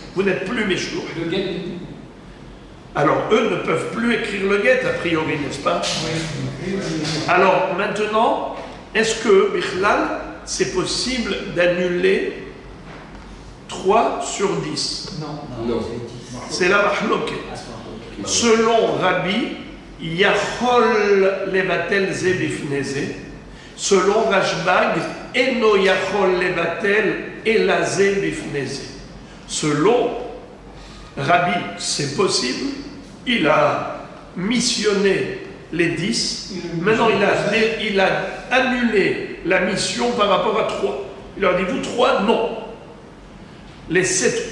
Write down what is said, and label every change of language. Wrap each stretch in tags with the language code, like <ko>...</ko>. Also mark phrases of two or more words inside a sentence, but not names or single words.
<fr>Vous n'êtes plus mes shlours. Alors, eux ne peuvent plus écrire le guet, a priori, n'est-ce pas? Alors, maintenant, est-ce que, Bichlal, c'est possible d'annuler 3 sur 10? Non. C'est la mahloket.</fr> <he>Selon Rabbi, יכול לבטל זה בפני זה. Selon Rashbag, אינו יכול לבטל אלא זה בפני זה.</he> <fr>Selon Rabbi, c'est possible. Il a missionné les 10. Maintenant, il a annulé la mission par rapport à 3. Il leur dit, vous 3, non.</fr>